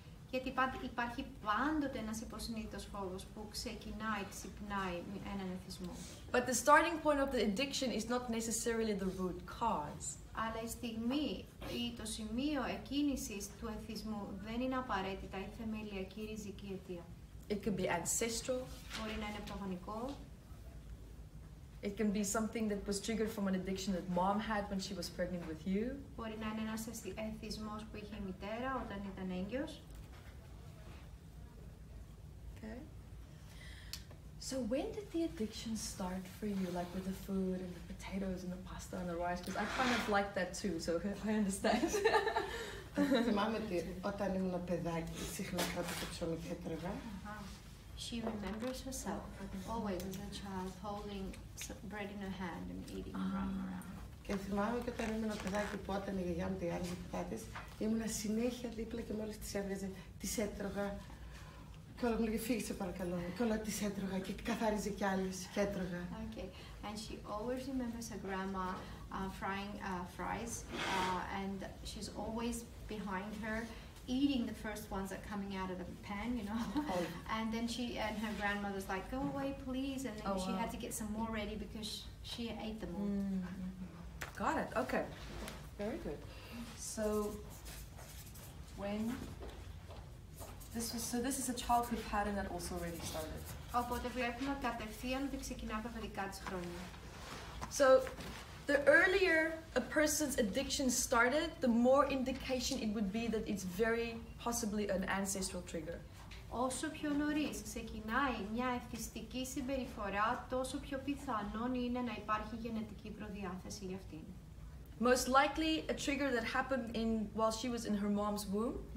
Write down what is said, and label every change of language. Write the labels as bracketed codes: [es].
[el] Γιατί υπάρχει πάντοτε ένας υποσυνείδητος φόβος που ξυπνάει έναν εθισμό. [en] But the starting point of the addiction is not necessarily the root cause. [el] Αλλά η στιγμή ή το σημείο εκκίνησης του εθισμού δεν είναι απαραίτητα η θεμελιακή ριζική αιτία. [en] It can be ancestral. [el] Μπορεί να είναι προγονικό. [en] It can be something that was triggered from an addiction that mom had when she was pregnant with you. [el] Μπορεί να είναι ένας εθισμός που είχε η μητέρα όταν ήταν έγκυος. [en] Okay. So when did the addiction start for you, like with the food and the potatoes and the pasta and the rice? Because I kind of like that too, so I understand. [el] Θυμάμαι ότι όταν ήμουν παιδάκι, συχνά κράτησα ψωμί και έτρωγα. [en] She remembers herself always as a child holding bread in her hand and eating and running around. [el] Και θυμάμαι και όταν ήμουν παιδάκι που όταν η γιαγιά μου τηγάριζε πατάτες, ήμουνα συνέχεια δίπλα και μόλις τις έβγαζε, τις έτρωγα. Και όλα μου λέγε φύγε σε παρακαλώ. Και όλα τις έτρωγα και καθάριζε κι άλλες και έτρωγα. [en] Okay, and she always remembers her grandma frying fries, and she's always behind her, eating the first ones that are coming out of the pan, you know. And then and her grandmother's like, go away, please, and then she had to get some more ready because she ate them all. Got it. Okay. Very good. So when this is a childhood pattern that also already started. [el] Οπότε βλέπουμε κατευθείαν ότι ξεκινά από τα δικά της χρόνια. [en] So The earlier a person's addiction started, the more indication it would be that it's very possibly an ancestral trigger. [el] Όσο πιο νωρίς ξεκινάει μια εθιστική συμπεριφορά, τόσο πιο πιθανόν είναι να υπάρχει γενετική προδιάθεση για αυτήν. [en] Most likely a trigger that happened while she was in her mom's womb.